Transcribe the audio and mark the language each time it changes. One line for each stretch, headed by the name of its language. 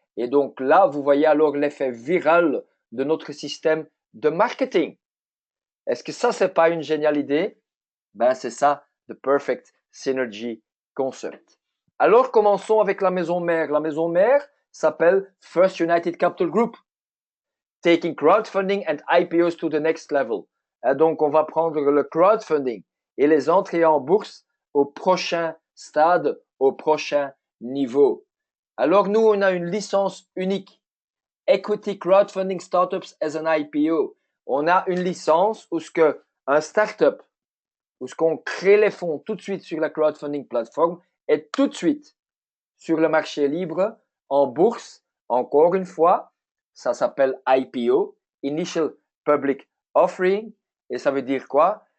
French: Et donc là, vous voyez alors l'effet viral de notre système de marketing. Est-ce que ça, c'est pas une géniale idée? Ben, c'est ça,
English: the perfect synergy concept.
French: Alors, commençons avec la maison mère. La maison mère s'appelle First United Capital Group.
English: Taking crowdfunding and IPOs to the next level.
French: Donc, on va prendre le crowdfunding et les entrées en bourse au prochain stade, au prochain niveau. Alors, nous, on a une licence unique.
English: Equity Crowdfunding Startups as an IPO.
French: On a une licence où ce que un startup, où ce qu'on crée les fonds tout de suite sur la crowdfunding plateforme et tout de suite sur le marché libre en bourse. Encore une fois, ça s'appelle IPO, Initial Public Offering, et ça veut dire quoi?